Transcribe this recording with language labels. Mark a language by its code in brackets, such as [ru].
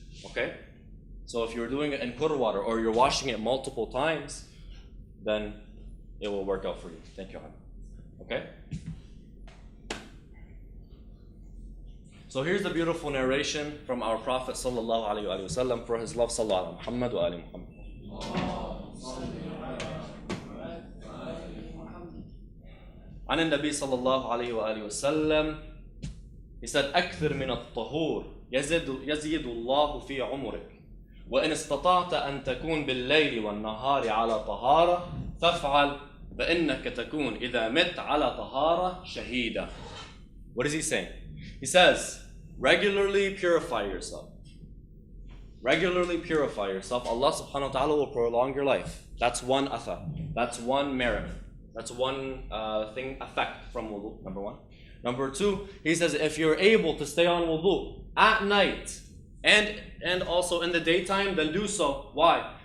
[en] Okay, so if you're doing it in kur water or you're washing it multiple times, then it will work out for you. Thank you, Ali. Okay. So here's the beautiful narration from our Prophet sallallahu alaihi wasallam for his love sallallahu alaihi Muhammad wa ali Muhammad. [ar] عن النبي صلى الله عليه وآله وسلم, [en] he said [ar] أكثر من الطهور يزيد الله في عمرك وإن استطعت أن تكون بالليل والنهار على طهارة فافعل فإنك تكون إذا مت على طهارة شهيدا. [en] What is he saying? He says, regularly purify yourself. Regularly purify yourself. Allah subhanahu wa ta'ala will prolong your life. That's one athar. That's one merit. That's one effect from wudu, number one. Number two, he says if you're able to stay on wudu at night and also in the daytime, then do so. Why?